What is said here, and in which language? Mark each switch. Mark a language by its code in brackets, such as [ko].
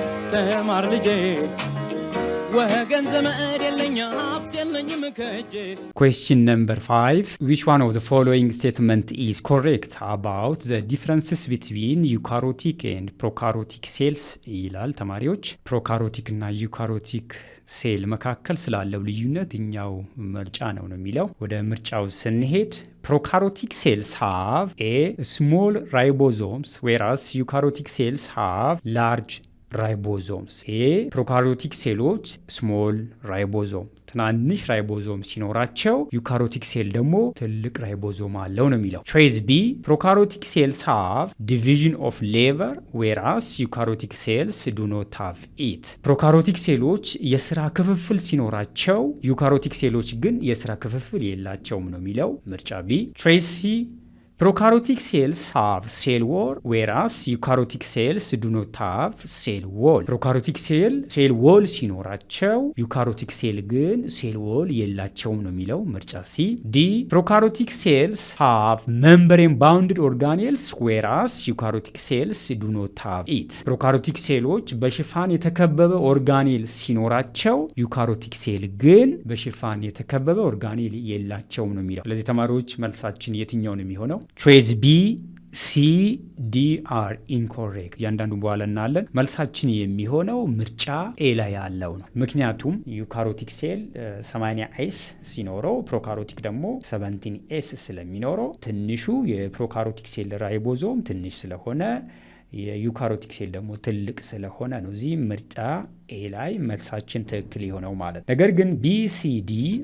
[am] ተማር ልጄ ወገን ዘመድ የለኝ ሀብት የለኝም ከእጄ [en] Question number 5. Which one of the following statement is correct about the differences between eukaryotic and prokaryotic cells? [am] ይላል ተማሪዎች ፕሮካሪዮቲክ እና ዩካሪዮቲክ ሴል መካከል ስላለው ልዩነት እኛው ምርጫ ነው የሚለው ወደ ምርጫው ስንሄድ [en] prokaryotic cells have a small ribosomes whereas eukaryotic cells have large ribosomes. [am] prokaryotic ሴሎች small ribosome ትናንሽ ራይቦዞም ሲኖራቸው ዩካሪዮቲክ ሴል ደግሞ ትልቅ ራይቦዞም አለው ነው የሚለው። [en] choice B prokaryotic cells have division of labor whereas eukaryotic cells do not have it. [am] ፕሮካሪዮቲክ ሴሎች የስራ ክፍፍል ሲኖራቸው ዩካሪዮቲክ ሴሎች ግን የስራ ክፍፍል የላቸውም ነው የሚለው ምርጫ B. [en] choice C prokaryotic cells have cell wall whereas eukaryotic cells do not have cell wall. [am] prokaryotic cell wall ሲኖራቸው eukaryotic cell ግን cell wall የላቸውም ነው የሚለው ምርጫ C. [en] D prokaryotic cells have membrane bounded organelles whereas eukaryotic cells do not have it. [am] prokaryotic ሴሎች በሽፋን የተከበበ ኦርጋኔል ሲኖራቸው eukaryotic cell ግን በሽፋን የተከበበ ኦርጋኔል የላቸውም ነው የሚለው። ስለዚህ ተማሪዎች መልሳችን የትኛው ነው የሚሆነው? [en] choice B C D are incorrect. [am] ያንዳንዱ በኋላ እናያለን። መልሳችን የሚሆነው ምርጫ ኤ ላይ ያለው ነው። ምክንያቱም ዩካሪዮቲክ ሴል 80S ሲኖረው ፕሮካሪዮቲክ ደግሞ 17S ስለሚኖረው ትንሹ የፕሮካሪዮቲክ ሴል ራይቦዞም ትንሽ ስለሆነ የዩካሪዮቲክ ሴል ደግሞ ትልቅ ስለሆነ ነው እዚህ ምርጫ ኤ ላይ መልሳችን ትክክል የሆነው ማለት። ነገር ግን ቢ ሲ ዲ